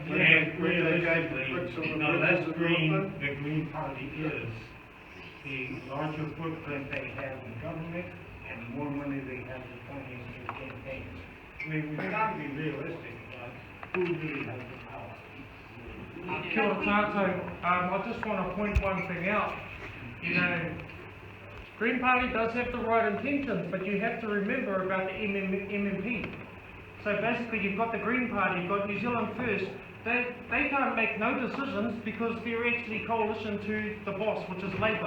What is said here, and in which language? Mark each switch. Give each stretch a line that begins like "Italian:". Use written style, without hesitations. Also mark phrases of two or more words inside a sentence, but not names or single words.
English: And realistically, the less green the Green Party is, the larger footprint they have in government and the more money they have to finance their campaigns. I mean, we've got to be realistic about who really has the power.
Māori: Kia ora tātou.
English: I just want to point one thing out. You know, Green Party does have the right intentions, but you have to remember about the MMP. So basically you've got the Green Party, you've got New Zealand First. they can't make no decisions because they're actually coalition to the boss, which is Labour.